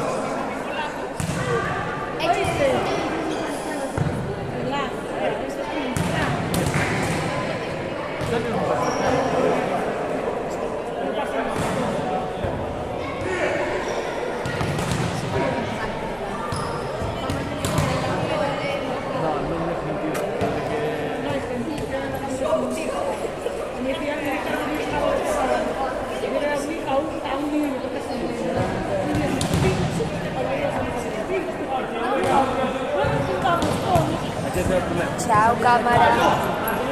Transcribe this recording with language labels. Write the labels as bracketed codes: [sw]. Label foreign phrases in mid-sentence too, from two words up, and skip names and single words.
[es] ¿Oíste? ¿Verdad? Esto es No, [it] non è sentito, perché... [es] no, es sencillo. Mi tía me dijo que estaba a un niño que se Aquí está el problema. Ciao cámara.